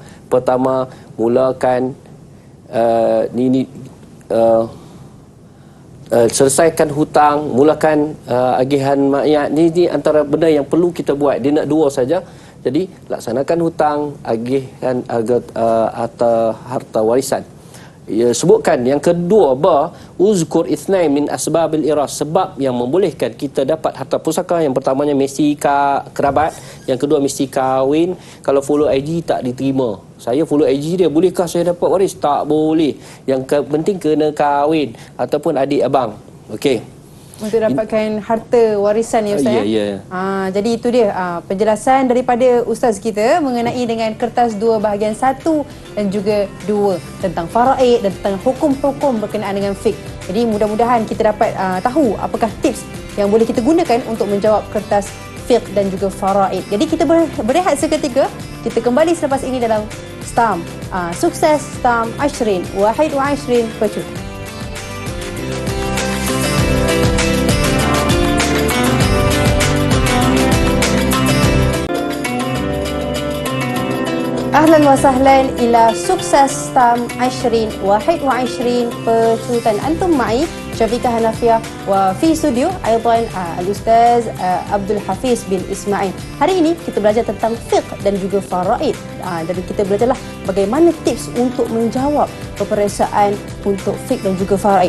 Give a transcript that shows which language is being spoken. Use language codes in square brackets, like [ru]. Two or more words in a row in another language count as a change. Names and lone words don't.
[ms] Pertama, mulakan selesaikan hutang, mulakan agihan mayat. Ini antara benda yang perlu kita buat. Dia nak dua saja. Jadi laksanakan hutang, agihan harta warisan. Ya, sebutkan yang kedua, [ar] اذكر اثنين من أسباب الإرث, [ms] sebab yang membolehkan kita dapat harta pusaka. Yang pertamanya mesti kerabat, yang kedua mesti kahwin. Kalau follow IG tak diterima. Saya follow IG dia, bolehkah saya dapat waris? Tak boleh. Yang penting kena kahwin ataupun adik abang. Okey. Untuk dapatkan harta warisan ya Ustaz. Ya. Jadi itu dia penjelasan daripada Ustaz kita mengenai dengan kertas 2 bahagian 1 dan juga 2 tentang faraid dan tentang hukum-hukum berkenaan dengan fiqh. Jadi mudah-mudahan kita dapat tahu apakah tips yang boleh kita gunakan untuk menjawab kertas fiqh dan juga faraid. Jadi kita berehat seketika. Kita kembali selepas ini dalam STAM. Sukses STAM 20 21 Pecut. [ar] أهلا وسهلا إلى sukses STAM 20 21 Pecutan. أنتم معي Syafiqah Hanafiah وفي الاستوديو أيضا الأستاذ Abdul Hafiz bin Ismail. [ms] Hari ini kita belajar tentang fiqh dan juga faraid. Jadi kita belajarlah bagaimana tips untuk menjawab peperiksaan untuk fiqh dan juga faraid.